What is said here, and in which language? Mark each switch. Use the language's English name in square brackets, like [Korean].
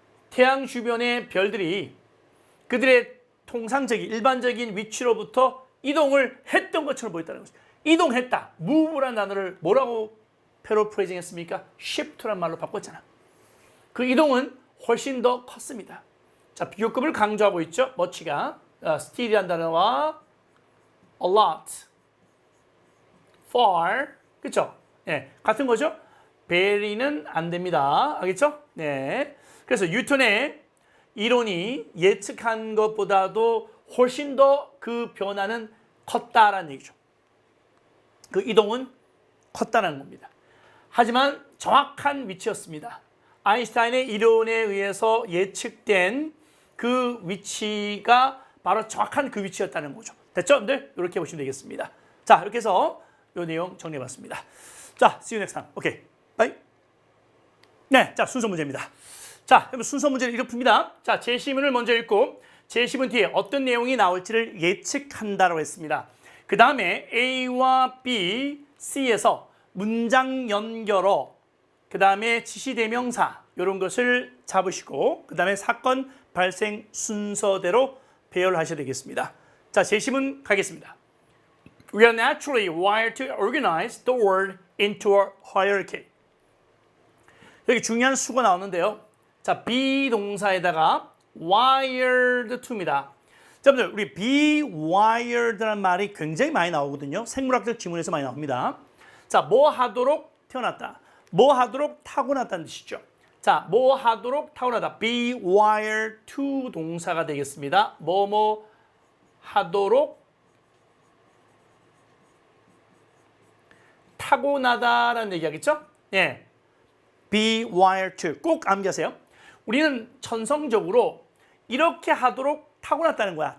[Korean] 태양 주변의 별들이 그들의 통상적인, 일반적인 위치로부터 이동을 했던 것처럼 보였다는 것이죠. 이동했다. move라는 단어를 뭐라고 패러프레이징 했습니까? shift란 말로 바꿨잖아. 그 이동은 훨씬 더 컸습니다. 자, 비교급을 강조하고 있죠. much가 still이라는 단어와 a lot, far, 그렇죠? 네, 같은 거죠. very는 안 됩니다. 알겠죠? 네. 그래서 뉴턴의 이론이 예측한 것보다도 훨씬 더 그 변화는 컸다라는 얘기죠. 그 이동은 컸다는 겁니다. 하지만 정확한 위치였습니다. 아인슈타인의 이론에 의해서 예측된 그 위치가 바로 정확한 그 위치였다는 거죠. 됐죠? 여러분들? 이렇게 보시면 되겠습니다. 자, 이렇게 해서 이 내용 정리해봤습니다. 자, [English] see you next time. [Korean] 오케이. 바이. 네, 자, 순서 문제입니다. 자, 그럼 순서 문제를 이렇게 풉니다. 자, 제시문을 먼저 읽고 제시문 뒤에 어떤 내용이 나올지를 예측한다고 했습니다. 그 다음에 A와 B, C에서 문장 연결어, 그 다음에 지시대명사 이런 것을 잡으시고 그 다음에 사건 발생 순서대로 배열을 하셔야 되겠습니다. 자, 제시문 가겠습니다. [English] We are naturally wired to organize the word into a hierarchy. [Korean] 여기 중요한 수가 나오는데요. 자, 비동사에다가 wired to입니다. 자, 여러분들 우리 be wired라는 말이 굉장히 많이 나오거든요. 생물학적 지문에서 많이 나옵니다. 자, 뭐 하도록 태어났다. 뭐 하도록 타고났다는 뜻이죠. 자, 뭐 하도록 타고나다. be wired to 동사가 되겠습니다. 뭐뭐 하도록 타고나다라는 얘기하겠죠? 예. be wired to. 꼭 암기하세요. 우리는 천성적으로 이렇게 하도록 타고났다는 거야.